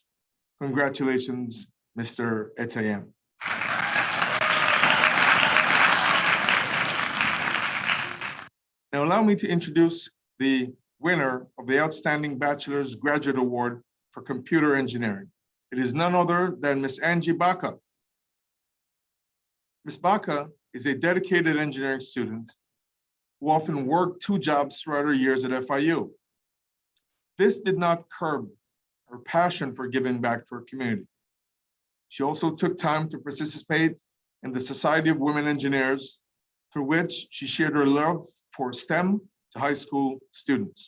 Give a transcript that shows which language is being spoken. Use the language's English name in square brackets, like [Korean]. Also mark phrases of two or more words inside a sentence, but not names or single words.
[English] Congratulations, Mr. Etayem. Now allow me to introduce the winner of the Outstanding Bachelor's Graduate Award for Computer Engineering. It is none other than Ms. Angie Baca. Ms. Baca is a dedicated engineering student who often worked 2 jobs throughout her years at FIU. This did not curb her passion for giving back to her community. She also took time to participate in the Society of Women Engineers, through which she shared her love for STEM to high school students.